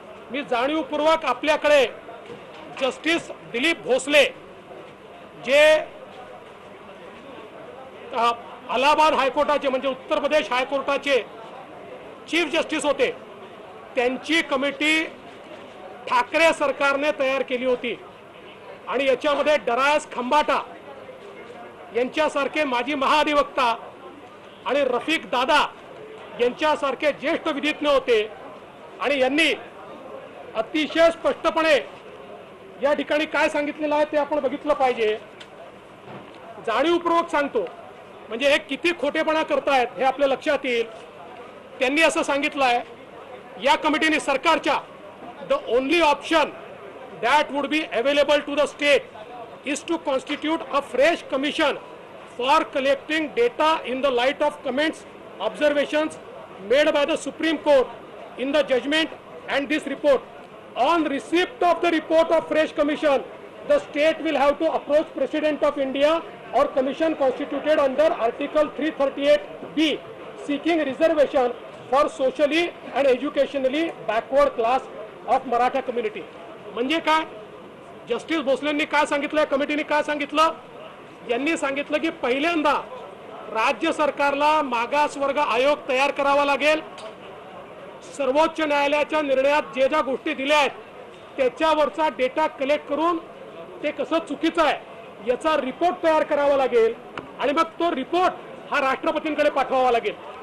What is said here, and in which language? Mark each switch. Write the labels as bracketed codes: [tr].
[mr] मी जाणीवपूर्वक आपल्याकडे जस्टिस दिलीप भोसले जे अलाहाबाद हायकोर्टाचे म्हणजे उत्तर प्रदेश हायकोर्टाचे चीफ जस्टिस होते, त्यांची कमिटी ठाकरे सरकारने तयार केली होती आणि याच्यामध्ये डरायस खंबाटा यांच्यासारखे माजी महाधिवक्ता आणि रफिक दादा यांच्यासारखे ज्येष्ठ विधिज्ञ होते। आणि यांनी अतिशय स्पष्टपणे या ठिकाणी काय सांगितलेलं आहे ते आपण बघितलं पाहिजे। जाणीवपूर्वक सांगतो, म्हणजे हे किती खोटेपणा करतायत हे आपल्या लक्षात येईल। त्यांनी असं सांगितलं आहे या कमिटीने, सरकारच्या, [en] The only option that would be available to the state is to constitute a fresh commission for collecting data in the light of comments, observations made by the Supreme Court in the judgment and this report. On receipt of the report of fresh commission, the state will have to approach President of India or commission constituted under Article 338B seeking reservation for socially and educationally backward class of Maratha community. [mr] म्हणजे काय, justice भोसलेंनी काय सांगितलं, कमिटीने काय सांगितलं, यांनी सांगितलं की पहिल्यांदा राज्य सरकारला मागासवर्ग आयोग तयार करावा लागेल। सर्वोच्च न्यायालयाच्या निर्णयात जे ज्या गोष्टी दिल्या आहेत त्याच्यावरचा डेटा कलेक्ट करून ते कसं चुकीचं आहे याचा रिपोर्ट तयार करावा लागेल आणि मग तो रिपोर्ट हा राष्ट्रपतींकडे पाठवावा लागेल।